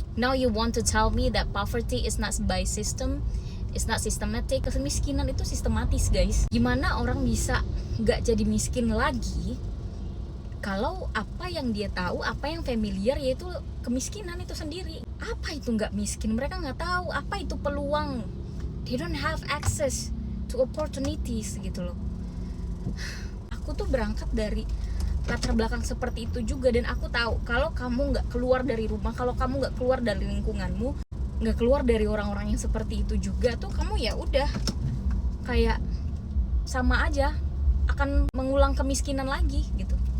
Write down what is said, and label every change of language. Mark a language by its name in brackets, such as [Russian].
[English] Now you want to tell me that poverty is not by system, it's not systematic. [Indonesian] Kemiskinan itu sistematis, guys. Gimana orang bisa gak jadi miskin lagi kalau apa yang dia tahu, apa yang familiar, yaitu kemiskinan itu sendiri. Apa itu gak miskin? Mereka gak tahu apa itu peluang. [English] They don't have access to opportunities [Indonesian] gitu loh. Aku tuh berangkat dari latar belakang seperti itu juga, dan aku tahu kalau kamu nggak keluar dari rumah, kalau kamu nggak keluar dari lingkunganmu, nggak keluar dari orang-orang yang seperti itu juga, tuh kamu ya udah kayak sama aja akan mengulang kemiskinan lagi gitu.